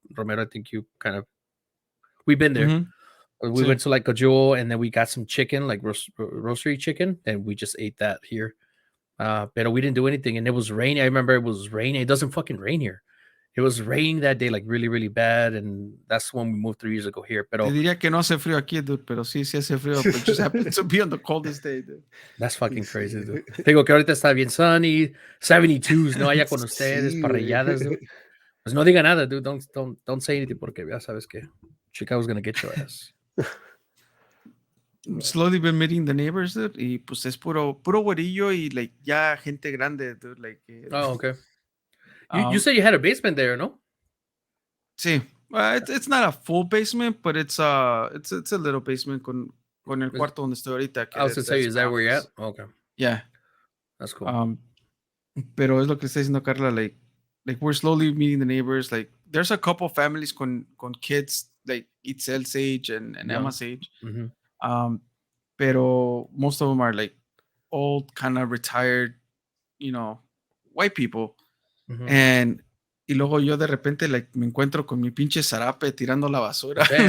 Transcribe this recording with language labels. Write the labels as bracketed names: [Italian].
[English] Romero, I think we've been there. We went to like a Jewel, and then we got some chicken, like roastery chicken, and we just ate that here. But we didn't do anything, and it was raining. I remember it was raining. It doesn't fucking rain here. It was raining that day, like really, really bad, and that's when we moved 3 years ago here. [Spanish] Pero te diría que no hace frío aquí, dude, pero sí hace frío. [English] But it just happens to be on the coldest day, dude. That's fucking crazy, dude. [Spanish] Digo que ahorita está bien sunny, 72s, no haya con ustedes, parrilladas, dude. Pues no diga nada, [English] dude. Don't say anything [Spanish] porque ya sabes que [English] Chicago's gonna get your ass. Slowly been meeting the neighbors, dude, [Spanish] y pues es puro güerillo y [English] like [Spanish] ya gente grande, [English] dude, like. Oh, okay. You said you had a basement there, no? Sí. It's not a full basement, but it's a little basement [Spanish] con el cuarto donde estoy ahorita. [English] I was to say, is that where you're at? Oh, okay. Yeah. That's cool. [Spanish] Pero es lo que está diciendo Carla, [English] like we're slowly meeting the neighbors. Like there's a couple families con kids like Itzel's age and Emma's age. Mm-hmm. Pero most of them are like old, kind of retired, white people. Mm-hmm. [Spanish] Y luego yo de repente like me encuentro con mi pinche zarape tirando la basura.